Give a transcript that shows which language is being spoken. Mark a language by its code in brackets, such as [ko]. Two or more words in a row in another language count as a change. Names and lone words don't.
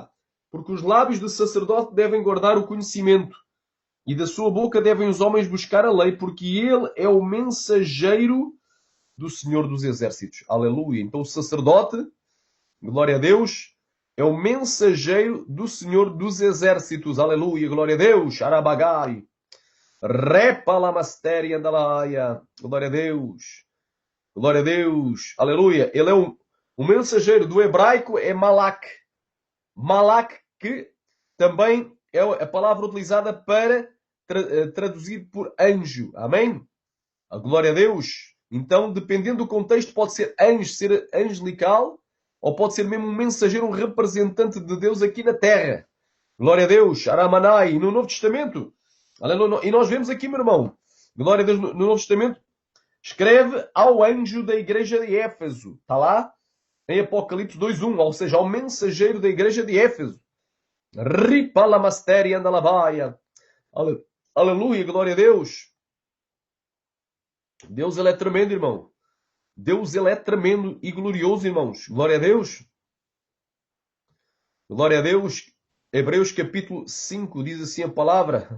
[pt] Porque os lábios do sacerdote devem guardar o conhecimento, e da sua boca devem os homens buscar a lei, porque ele é o mensageiro do Senhor dos Exércitos. Aleluia. Então o sacerdote, glória a Deus, é o mensageiro do Senhor dos Exércitos. Aleluia. Glória a Deus. Arabagai. Repa la masteria da laia. Glória a Deus. Glória a Deus. Aleluia. Ele é o mensageiro do hebraico, é Malak. Malak, que também é a palavra utilizada para traduzir por anjo. Amém? A glória a Deus. Então, dependendo do contexto, pode ser anjo, ser angelical, ou pode ser mesmo um mensageiro, um representante de Deus aqui na terra. Glória a Deus. Aramanai. No Novo Testamento. Aleluia. E nós vemos aqui, meu irmão, glória a Deus, no Novo Testamento, escreve ao anjo da igreja de Éfeso. Está lá? Em Apocalipse 2.1. Ou seja, ao mensageiro da igreja de Éfeso. Ripa la masteria anda lavaia. Aleluia, glória a Deus. Deus, ele é tremendo, irmão. Deus, ele é tremendo e glorioso, irmãos. Glória a Deus. Glória a Deus. Hebreus capítulo 5 diz assim a palavra.